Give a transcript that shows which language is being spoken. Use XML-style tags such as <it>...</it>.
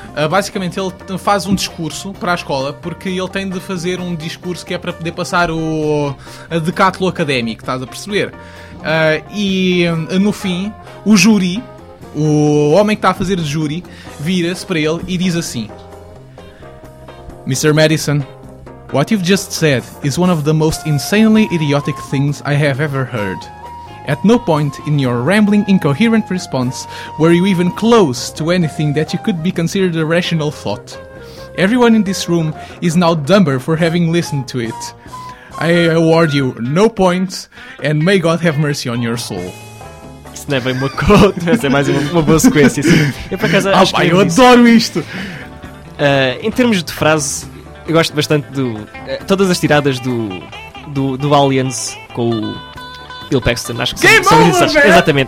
<pt>Basicamente ele faz um discurso para a escola, porque ele tem de fazer um discurso que é para poder passar o decátulo académico, estás a perceber? E no fim, o júri, o homem que está a fazer de júri, vira-se para ele e diz assim: Mr.</pt> <en>Madison, what you've just said is one of the most insanely idiotic things I have ever heard. At no point in your rambling, incoherent response were you even close to anything that you could be considered a rational thought. Everyone in this room is now dumber for having listened to it. I award you no points, and may God have mercy on your soul.</en> <pt>Isso não é bem uma conta, essa é mais uma boa sequência. Assim. Eu, por acaso, acho que eu adoro isto! Em termos de frase, eu gosto bastante do... todas as tiradas do Aliens com o... Bill Paxton, acho que</pt> <en>Game</en> <pt>são</pt> <en>Over, man.</en> <pt>Exatamente.</pt>